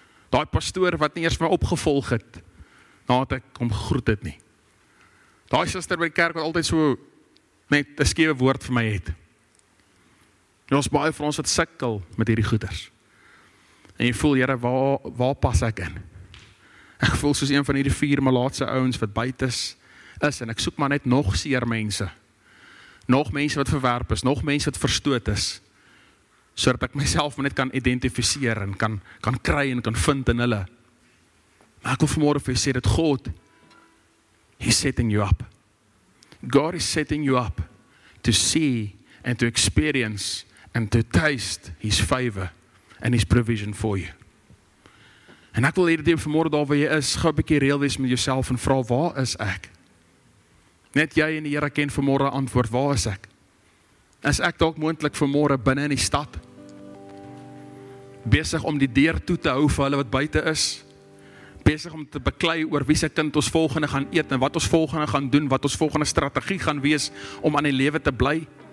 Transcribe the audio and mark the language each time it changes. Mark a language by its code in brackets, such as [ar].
[af] Daai pastoor wat nie eers my opgevolg het nadat ek hom gegroet het nie. Daai suster by die kerk wat altyd so net 'n skewe woord vir my het. En ons baie van ons wat sukkel met hierdie goeders. En jy voel, Here, waar pas ek in? Ek voel soos een van hierdie 4 malaatse ouens wat buite is, en ek soek maar net nog seer mense. Nog mense wat verwerp is, nog mense wat verstoot is, sodat ek myself net kan identifiseer en kan kry en kan vind in hulle. Maar ek wil vanmôre vir jou sê dat God, [en] He's setting you up. God is setting you up to see and to experience and to taste His favor and His provision for you. [af] En ek wil hierdie vanmôre daar waar jy is, gou 'n bietjie reël wees met jouself en vra, waar is ek? Net jy en die Here ken vanmôre antwoord, waar is ek? Is ek dalk moontlik vanmôre binne in die stad? Besig om die deur toe te hou vir hulle wat buite is? Besig om te beklei oor wie se kind ons volgende gaan eet en wat ons volgende gaan doen, wat ons volgende strategie gaan wees om aan die lewe te bly?